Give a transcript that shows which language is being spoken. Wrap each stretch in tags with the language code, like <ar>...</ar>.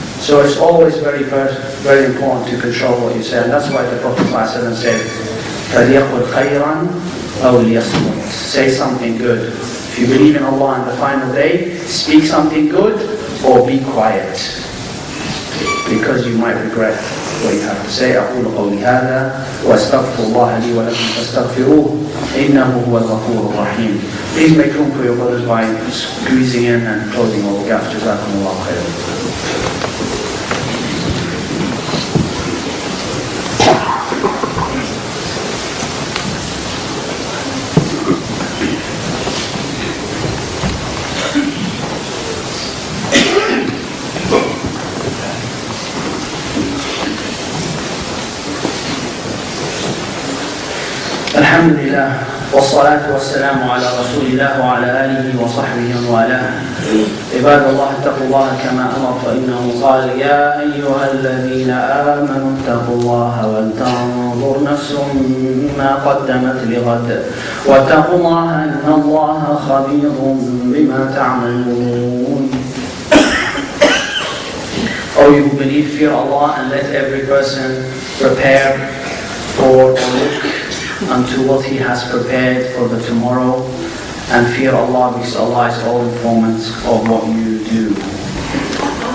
<en>So it's always very, very important to control what you say. And that's why the Prophet ﷺ said,</en> <ar>فَلْيَقُلْ خَيْرًا أَوْ لِيَصْمُتْ.</ar> <en>Say something good. If you believe in Allah on the final day, speak something good or be quiet. Because you might regret what you have to say.</en> <ar>أقول قولي هذا وأستغفر الله لي ولكم فاستغفروه إنه هو الغفور الرحيم.</ar> <en>Please make room for your brothers by squeezing in and closing all the gaps.</en> <ar>جزاكم الله خيرا. الحمد لله والصلاة والسلام على رسول الله وعلى آله وصحبه وموالاه. عباد الله اتقوا الله كما أمر فإنه قال يا أيها الذين آمنوا اتقوا الله ولتنظر نفس ما قدمت لغد واتقوا الله إن الله خبير بما تعملون.</ar> <en>O you who believe, fear Allah and let every person prepare for or look unto what he has prepared for the tomorrow, and fear Allah because Allah is all informant of what you do.</en>